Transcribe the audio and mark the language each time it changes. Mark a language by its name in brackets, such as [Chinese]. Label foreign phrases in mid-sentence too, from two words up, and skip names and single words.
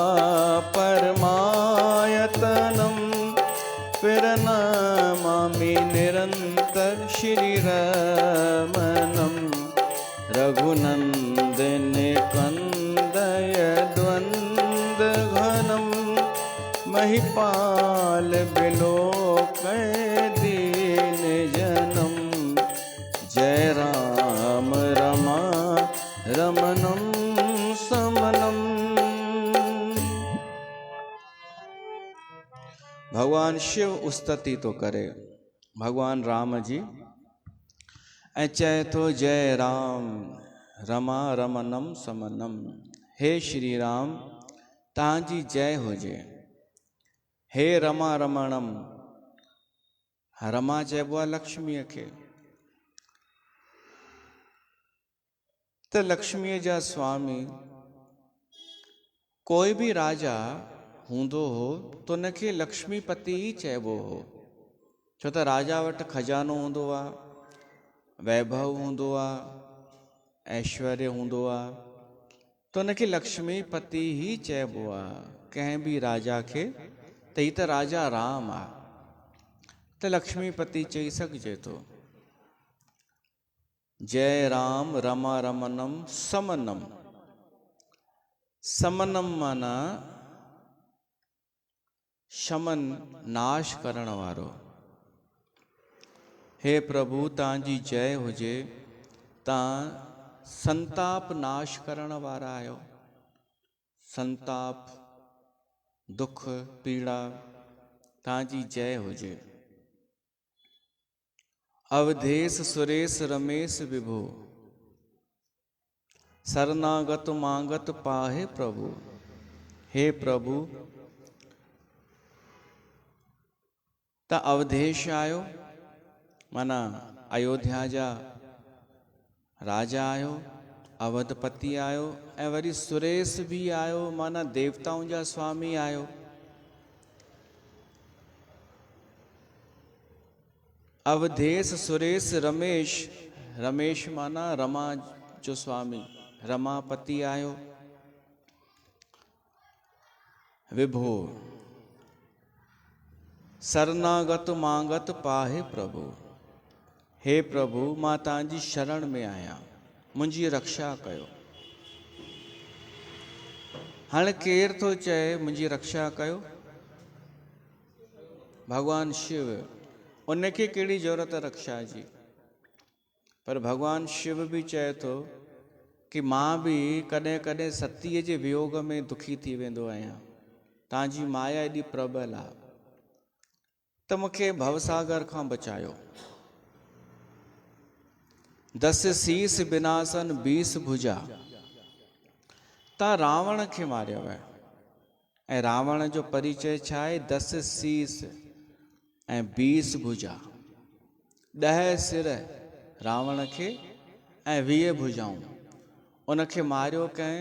[Awadhi] परमायतनम, प्रणमामि निरंतर श्री रमणम, रघुनंदन कंदय द्वंद घनम, महिपाल बिलोक दीन जनम, जय राम रमा रमणम समनम। [Sindhi] भगवान शिव स्तुति तो करे भगवान राम जी ऐं चए तो [Awadhi] जय राम रमा रमनम समनम। [Sindhi] हे श्री राम तव्हांजी जय हुजे। हे रमा रमणम, रमा चइबो आहे लक्ष्मीअ खे। त लक्ष्मीअ जा स्वामी कोई भी राजा हूंदो हो तो उनखे लक्ष्मीपति ही चइबो हो। छो त राजा वटि खजानो हूंदो आहे, वैभव हूंदो आहे, ऐश्वर्य हूंदो आहे, तो उनखे लक्ष्मीपति ही चइबो आहे कंहिं भी राजा खे। त ही त राजा राम आहे त लक्ष्मीपति चई सघिजे थो। [Awadhi] जय राम रमा रमनम समनम। [Sindhi] समनम माना शमन नाश करण वारो। हे प्रभु तव्हांजी जय हुजे। तव्हां संताप नाश करण वारा आहियो। संताप दुख पीड़ा तव्हांजी जय हुजे। [Awadhi] अवधेश सुरेश रमेश विभो शरणागत मांगत पाहे प्रभु। [Sindhi] हे प्रभु त अवधेश आयो माना अयोध्या जा राजा आयो, अवधपति आयो ऐं वरी सुरेश भी आयो माना देवताउनि जा स्वामी आयो। अवधेश सुरेश रमेश, रमेश माना रमा जो स्वामी, रमापति आयो। [Awadhi] विभो शरणागत मांगत पाहे प्रभु। [Sindhi] हे प्रभु मां तव्हांजी शरण में आहियां, मुंहिंजी रक्षा कयो। हाणे केरु थो चए मुंहिंजी रक्षा कयो? भगवान शिव। उनखे कहिड़ी ज़रूरत रक्षा जी? पर भगवान शिव भी चए थो कि मां भी कॾहिं कॾहिं सतीअ जे वियोग में दुखी थी वेंदो आहियां। तव्हांजी माया एॾी प्रबल आहे त मूंखे भवसागर खां बचायो। [Awadhi] दस शीस बिनासन 20 भुजा। [Sindhi] तव्हां रावण खे मारियो आहे ऐं रावण जो परिचय छा आहे? 10 शीस ऐं 20 भुजा। 10 सिर रावण खे ऐं 20 भुजाऊं। उनखे मारियो कंहिं?